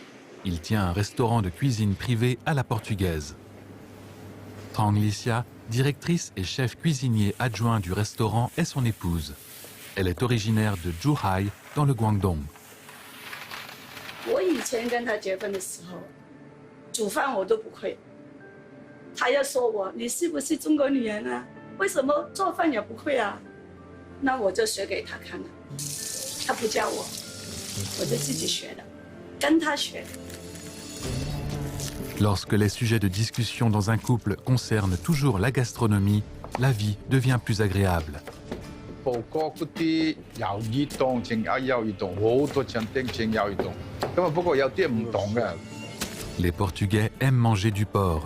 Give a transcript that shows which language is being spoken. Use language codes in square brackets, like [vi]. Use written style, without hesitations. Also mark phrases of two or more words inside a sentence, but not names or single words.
[fr] Il tient un restaurant de cuisine privée à la portugaise. Trang Licia, directrice et chef cuisinier adjoint du restaurant, est son épouse. Elle est originaire de Zhuhai, dans le Guangdong. [zh] 我以前跟他结婚的时候，煮饭我都不会。他要说我，你是不是中国女人啊？为什么做饭也不会啊？那我就学给他看了。他不教我，我就自己学的，跟他学的。 [fr] Lorsque les sujets de discussion dans un couple concernent toujours la gastronomie, la vie devient plus agréable. Les Portugais aiment manger du porc.